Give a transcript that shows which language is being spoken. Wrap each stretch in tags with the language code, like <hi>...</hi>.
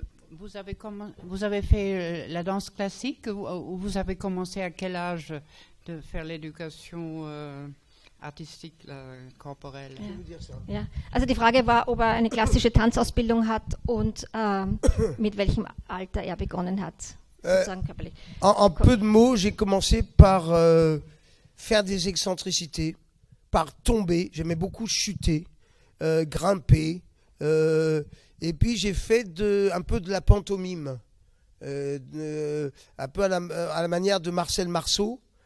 <fr>Vous avez fait la danse classique, ou vous avez commencé à quel âge de faire l'éducation artistique, korporell?</fr> <de>Ja. Also die Frage war, ob er eine klassische Tanzausbildung hat und mit welchem Alter er begonnen hat.</de> <fr>En peu de mots, j'ai commencé par faire des excentricités, par tomber. J'aimais beaucoup chuter, grimper. Et puis j'ai fait un peu de la pantomime, un peu à la manière de Marcel Marceau.</fr>